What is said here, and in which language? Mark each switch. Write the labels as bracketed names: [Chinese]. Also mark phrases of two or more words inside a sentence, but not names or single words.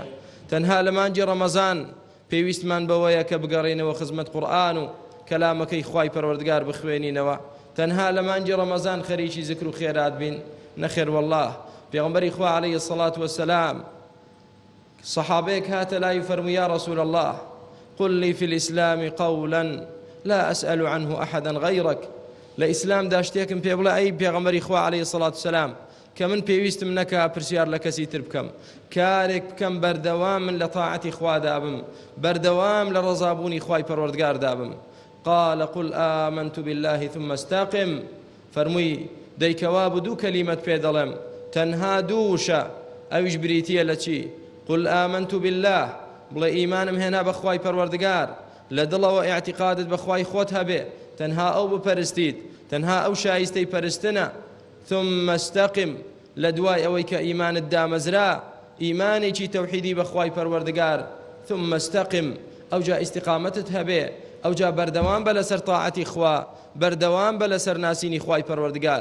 [Central Kurdish] تەنها لە مانگی ڕەمەزان پێویستمان بەوەیە کە بگەڕێنەوە خزمەت قورئان و کەلامەکەی خوای پەروەردگار بخوێنینەوە. تەنها لە مانگی ڕەمەزان خەریکی ذکر و خێرات بین؟ [Arabic] نەخێر والله. [Central Kurdish] پێغەمبەری خوا [Arabic] عەلەیهی السەڵات وەسەلام [Central Kurdish] سەحابەیەک هاتە لای فەرمووی: [Arabic] یا رسول الله، قل لي في الإسلام قولا لا أسأل عنه أحدا غيرك. [Central Kurdish] لإسلام داشتێکم پێ بڵێ ئەی پێغەمبەری خوا [Arabic] عەلەیهی السەڵات وەسەلام [Central Kurdish] کە من پێویستم نەکا پرسیار لە کەسی تر بکەم، کارێک بکەم بەردەوام من لە تاعەتی خوادا بم، بەردەوام لە ڕەزابوونی خوای پەروەردگاردا بم. [Arabic] قال قل آمنت بالله ثم استقم. [Central Kurdish] فەرمووی دەیکەوا بە دوو کەلیمەت پێ دەڵێم، تەنها دووشە، ئەویش بریتیە لە چی؟ [Arabic] قل آمنت بالله، [Central Kurdish] بڵێ ئیمانم هێنا بە خوای پەروەردگار، لە دڵەوە ئیعتیقادت بە خوای خۆت هەبێ، تەنها ئەو بپەرستیت، تەنها ئەو شایستەی پەرستنە. [Arabic] ثم استقم، [Central Kurdish] لە دوای ئەوەی کە ئیمانت دامەزرا، ئیمانێکی تەوحیدی بە خوای پەروەردگار، [Arabic] ثم استقم، [Central Kurdish] ئەوجا ئیستیقامەتت هەبێ، ئەوجا بەردەوام بە لەسەر تاعەتی خوا، بەردەوام بە لەسەر ناسینی خوای پەروەردگار.